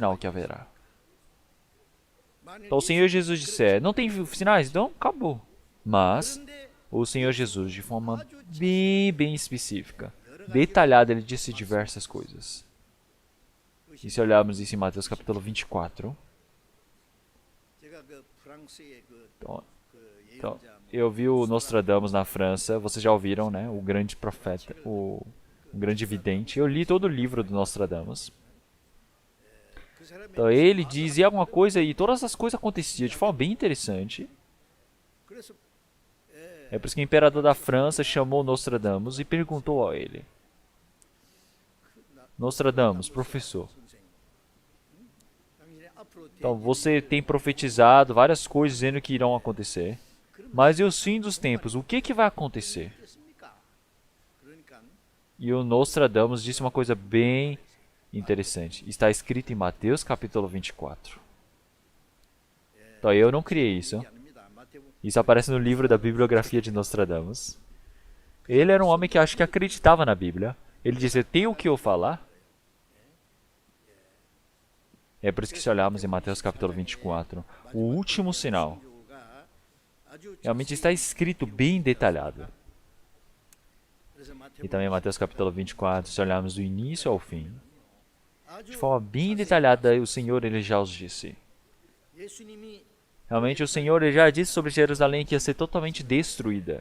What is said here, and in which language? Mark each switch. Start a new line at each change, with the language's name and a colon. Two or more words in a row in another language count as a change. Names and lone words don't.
Portuguese: Qual é o sinal que haverá? Então o Senhor Jesus disse, não tem sinais? Então acabou. Mas o Senhor Jesus, de forma bem específica, detalhada, ele disse diversas coisas. E se olharmos isso em Mateus capítulo 24,
Korean: 제가 그 프랑스의 그
Portuguese: então, eu vi o Nostradamus na França, vocês já ouviram, né? O grande profeta, o grande vidente. Eu li todo o livro do Nostradamus.
Korean: 그 사람의
Portuguese: Então ele dizia alguma coisa e todas as coisas aconteciam de forma bem interessante.
Korean: 그래서
Portuguese: É por isso que o imperador da França chamou Nostradamus e perguntou a ele: Nostradamus, professor,
Korean: 당신이 앞으로
Portuguese: então você tem profetizado várias coisas dizendo que irão acontecer, mas e os fins dos tempos? O que vai acontecer?
Korean: 되겠습니까? 그러니까
Portuguese: E o Nostradamus disse uma coisa bem interessante. Está escrito em Mateus capítulo 24. Então eu não criei isso.
Korean: 아닙니다. 마태복음
Portuguese: Isso aparece no livro da bibliografia de Nostradamus. Ele era um homem que acho que acreditava na Bíblia. Ele disse, tem o que eu falar? É por isso que se olharmos em Mateus capítulo 24, o último sinal
Korean: 가 아주
Portuguese: realmente está escrito bem detalhado.
Korean: 그래서
Portuguese: E também em Mateus capítulo 24, se olharmos do início ao fim, de
Korean: 아주
Portuguese: forma bem detalhada, o Senhor ele já os disse.
Korean: 예수님이
Portuguese: Realmente o Senhor ele já disse sobre Jerusalém que ia ser totalmente destruída.